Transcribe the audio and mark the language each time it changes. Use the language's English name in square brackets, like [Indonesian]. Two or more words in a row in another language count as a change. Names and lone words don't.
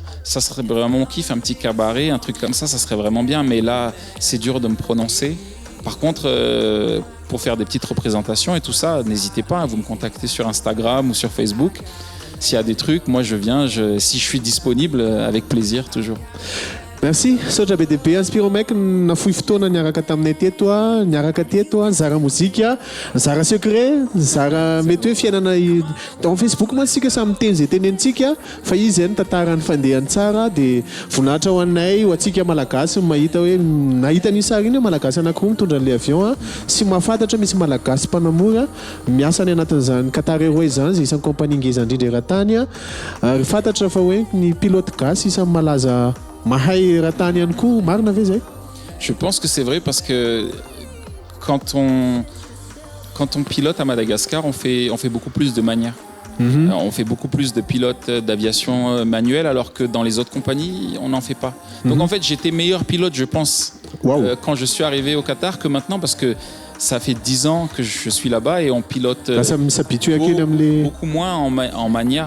[French] Ça serait vraiment mon kiff, un petit cabaret, un truc comme ça serait vraiment bien. Mais là, c'est dur de me prononcer. Par contre, pour faire des petites représentations et tout ça, n'hésitez pas à vous me contacter sur Instagram ou sur Facebook. S'il y a des trucs, moi je viens, si je suis disponible, avec plaisir toujours. Merci. [Malagasy] Sotra be dia be any Spiromaiky nafoy fotoana niaraka taminay teto niaraka teto nizara mozika, nizara secret, nizara mety hoe fiainana en Facebook moa tsika samy miteny zay tenentsika fa izy zay tantarany fandehany tsara dia voninahitra ho anay ho atsika malagasy mahita hoe nahita ny sary iny malagasy anankiroa mitondra an'ilay avion sy mahafantatra misy malagasy mpanamora miasa any anatin'izany Qatar Airways zany zay isan'ny compagnie ngeza indrindra eran-tany fantatra fa hoe ny pilote gasy isan'ny malaza mahay ratany ihany koa marina ve zay? [French] Je pense que c'est vrai parce que quand on pilote à Madagascar, on fait beaucoup plus de manières. On fait beaucoup plus de pilotes d'aviation manuelle alors que dans les autres compagnies, on n'en fait pas. Donc en fait, j'étais meilleur pilote, je pense, quand je suis arrivé au Qatar que maintenant parce que ça fait 10 ans que je suis là-bas et on pilote beaucoup moins en manière.